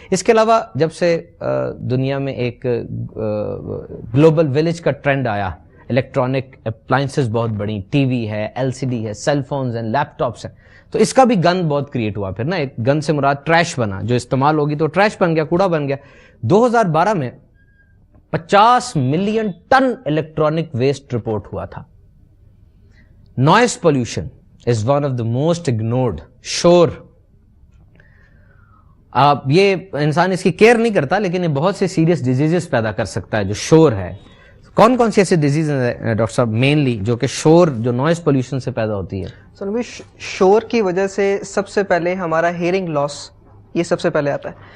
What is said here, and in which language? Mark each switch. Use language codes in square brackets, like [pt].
[ur] اس کے علاوہ جب سے دنیا میں ایک گلوبل ولیج کا ٹرینڈ آیا, الیکٹرانک اپلائنسز بہت بڑی, ٹی وی ہے, ایل سی ڈی ہے, سیل فونز ہیں, لیپ ٹاپس ہیں, تو اس کا بھی گند بہت کریٹ ہوا. پھر نا ایک گند سے مراد ٹریش بنا, جو استعمال ہوگی تو ٹریش بن گیا, کوڑا بن گیا. 2012 میں 50 million ton electronic waste report ہوا تھا. [en] Noise pollution is one of the most ignored. [ur] شور, یہ انسان اس کی کیئر نہیں کرتا, لیکن یہ بہت سے سیریس ڈیزیزز پیدا کر سکتا ہے جو شور ہے. کون کون سی ایسی ڈیزیز ہیں ڈاکٹر صاحب مینلی جو کہ شور, جو نوائز پولوشن سے پیدا ہوتی ہے؟ سنوی, شور کی وجہ سے سب سے پہلے ہمارا ہیئرنگ لاس, یہ سب سے پہلے آتا ہے.